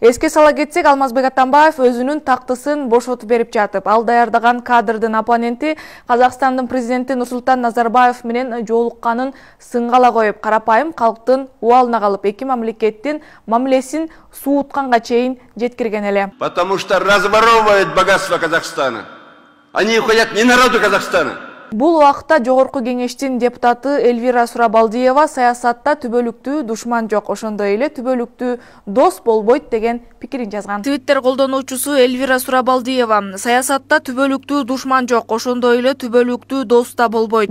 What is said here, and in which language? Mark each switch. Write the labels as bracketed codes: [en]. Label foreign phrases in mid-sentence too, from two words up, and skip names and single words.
[ky] Эске сала кетсек, Алмазбек Атамбаев өзүнүн тактысын бошотуп берип жатып, ал даярдаган кадрдын оппоненти Казакстандын президенти Нурсултан Назарбаев менен жолукканын сынгала коюп, карапайым калктын убалына калып, эки мамлекеттин мамилесин суутканга чейин жеткирген эле. [ru] Потому что разворовывают богатство Казахстана. Они уходят не народу Казахстана. [ky] Бул убакытта Жогорку кеңештин депутаты Эльвира Сурабалдиева саясатта түбөлүктүү душман жок, ошондой эле түбөлүктүү дос болбойт деген пикирин жазган. Твиттер колдонуучусу Эльвира Сурабалдиева саясатта түбөлүктүү душман жок, ошондой эле түбөлүктүү дос да болбойт.